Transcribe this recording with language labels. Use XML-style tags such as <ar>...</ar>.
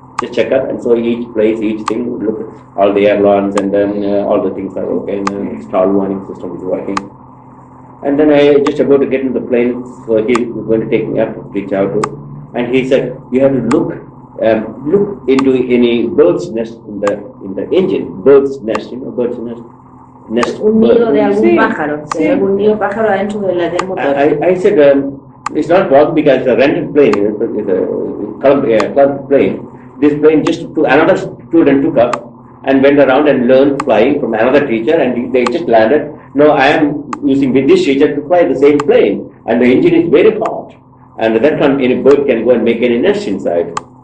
<en>Just check up, and so each place, each thing, look at all the airlines, and then all the things are okay, and the stall warning system is working. And then I just about to get into the plane, so he was going to take me up to reach out to, and he said, you have to look into any bird's nest in the engine, bird's nest, bird's nest.</en> <es>Un nido de algún pájaro, si hay algún nido pájaro adentro del motor.</es> <en>I said, it's not possible because it's a rented plane, it's a club plane. This plane just another student took up and went around and learned flying from another teacher, and they just landed. No, I am using with this teacher to fly the same plane, and the engine is very hot, and that time any bird can go and make any nest inside.</en>